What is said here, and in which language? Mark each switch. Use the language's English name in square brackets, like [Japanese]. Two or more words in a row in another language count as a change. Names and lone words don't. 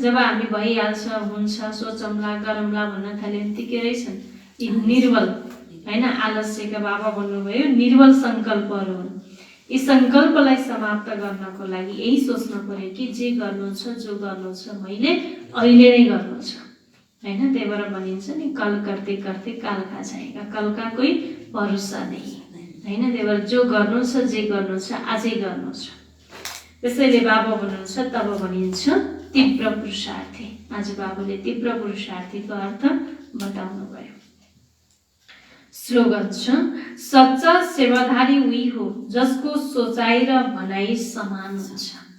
[Nepali] जब हामी भइहाल्छ, हुन्छ, सोचौँला, गरौँला भन्न थाल्यो भने के रहेछन्, यी निर्बल हैन आलस्यका बाबा भन्नुभयो निर्बल सङ्कल्पहरू हुन्। यी सङ्कल्पलाई समाप्त गर्नको लागि यही सोच्नु पर्यो कि जे गर्नु छ, जो गर्नु छ मैले अहिले नै गर्नु छ हैन। त्यही भएर भनिन्छ नि [Hindi] कल करते करते काल खा जाएगा, कल का कोही भरोसा नहीं [Nepali] हैन। त्यही भएर जो गर्नु छ, जे गर्नु छ आजै गर्नु छ। त्यसैले बाबा भन्नुहुन्छ तब भनिन्छ तीव्र पुरुषार्थी। आज बाबाले तीव्र पुरुषार्थीको अर्थ बताउनु भयो। स्लोगन छ, सच्चा सेवाधारी उही हो जसको सोचाइ र भनाइ समान हुन्छ।